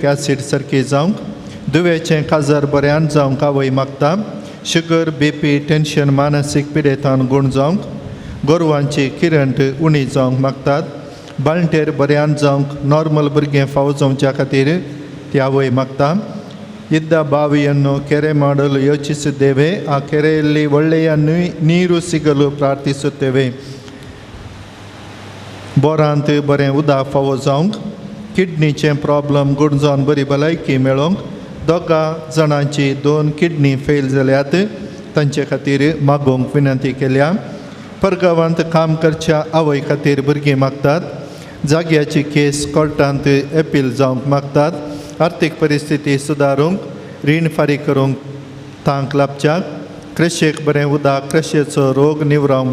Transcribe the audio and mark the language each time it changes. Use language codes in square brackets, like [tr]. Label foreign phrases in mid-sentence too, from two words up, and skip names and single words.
[kok] एसीड सारकी जावंक दुवेचें काजार बऱ्यान जावंक आवय मागता [en] sugar BP tension [kok] मानसीक पिडेतान गूण जावंक गोरवांची किरंट उणी जावंक मागतात बाळंटेर बऱ्यान जावंक नॉर्मल भुरगें फावो जावच्या खातीर ती आवय मागता [kn] ಇದ್ದ ಬಾವಿಯನ್ನು ಕೆರೆ ಮಾಡಲು ಯೋಚಿಸಿದ್ದೇವೆ ಆ ಕೆರೆಯಲ್ಲಿ ಒಳ್ಳೆಯ ನೀರು ಸಿಗಲು ಪ್ರಾರ್ಥಿಸುತ್ತೇವೆ [kok] बोरांत बरें उदक फावो जावंक किडनीचें प्रॉब्लम गूण जावन बरी भलायकी मेळोवंक 2 जाणांची 2 किडनी फेल जाल्यात तांचे खातीर मागोवंक विनंती केल्या परगांवांत काम करच्या आवय खातीर भुरगीं मागतात जाग्याची केस कोर्टांत अपील जावंक मागतात आर्थीक परिस्थिती सुदारूंक रीण फारीक करूंक तांक लाभच्याक कृषेक बरें उदक कृषेचो रोग निवरावंक